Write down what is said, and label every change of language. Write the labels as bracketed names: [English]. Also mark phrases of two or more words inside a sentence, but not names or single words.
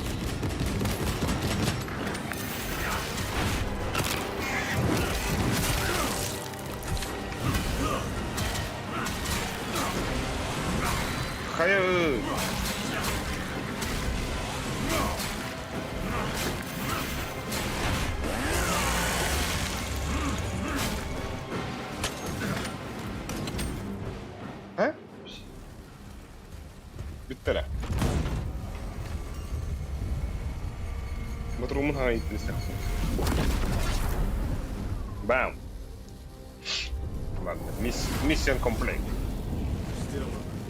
[Russian] Хай. А? [Turkish] Bitti. Motorumun hangi gittiğini istersin? Bam. [Russian] Ладно, миссия комплект. Сделано.